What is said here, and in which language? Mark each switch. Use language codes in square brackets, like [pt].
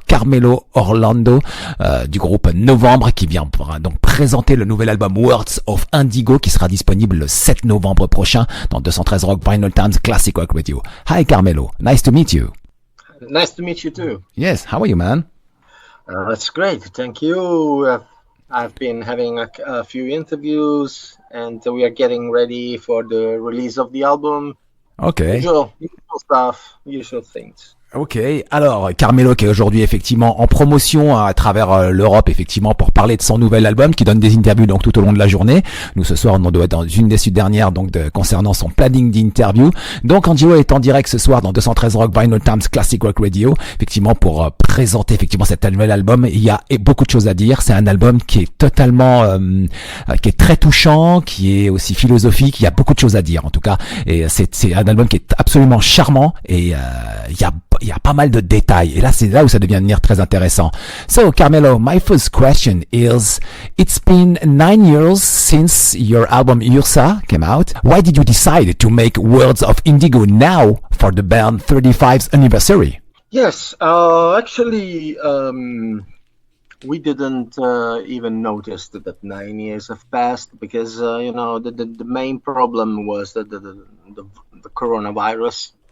[fr] Carmelo Orlando, du groupe Novembre, qui vient donc présenter le nouvel album Words of Indigo, qui sera disponible le 7 novembre prochain, dans 213 Rock, Vinyl Times Classic Rock Radio. [en] Hi Carmelo, nice to meet you. Nice to meet you too. Yes, how are you, man? That's great, thank you. I've been having a few interviews, and we are getting ready for the release of the album. Okay. Usual stuff, usual things. [fr] Ok, alors Carmelo qui est aujourd'hui effectivement en promotion à travers l'Europe effectivement pour parler de son nouvel album, qui donne des interviews donc tout au long de la journée. Nous ce soir on doit être dans une des dernières donc concernant son planning d'interview. Donc Angelo est en direct ce soir dans 213 Rock Vinyl Times Classic Rock Radio effectivement pour présenter effectivement cet nouvel album. Il y a beaucoup de choses à dire. C'est un album qui est totalement qui est très touchant, qui est aussi philosophique. Il y a beaucoup de choses à dire en tout cas, et c'est un album qui est absolument charmant, et il y a pas mal de détails, et là c'est là où ça devient très intéressant. [en] So Carmelo, my first question is, it's been 9 years since your album Ursa came out. Why did you decide to make Words of Indigo now for the band 35th anniversary? Yes, actually, we didn't even notice that 9 years have passed, because the main problem was that the coronavirus.